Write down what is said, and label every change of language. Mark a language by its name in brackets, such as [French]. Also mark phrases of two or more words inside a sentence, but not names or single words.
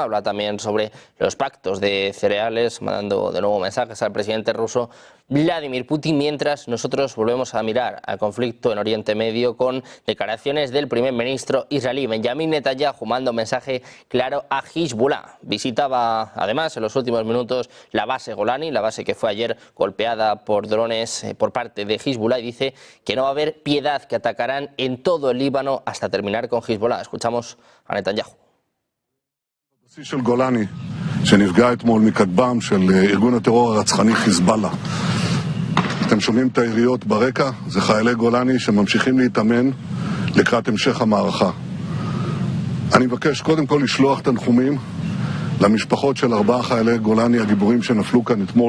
[Spanish] Habla también sobre los pactos de cereales, mandando de nuevo mensajes al presidente ruso Vladimir Putin, mientras nosotros volvemos a mirar al conflicto en Oriente Medio con declaraciones del primer ministro israelí Benjamin Netanyahu, mandando un mensaje claro a Hezbollah. Visitaba además en los últimos minutos la base Golani, la base que fue ayer golpeada por drones por parte de Hezbollah, y dice que no va a haber piedad, que atacarán en todo el Líbano hasta terminar con Hezbollah. Escuchamos a Netanyahu. [Hebrew] של גולני שנפגע אתמול מכטב"ם של ארגון הטרור הרצחני חיזבאללה. אתם שומעים את היריות ברקע? זה חיילי גולני שממשיכים להתאמן לקראת המשך המערכה. אני מבקש קודם כל לשלוח תנחומים למשפחות של 4 חיילי גולני הגיבורים שנפלו כאן אתמול.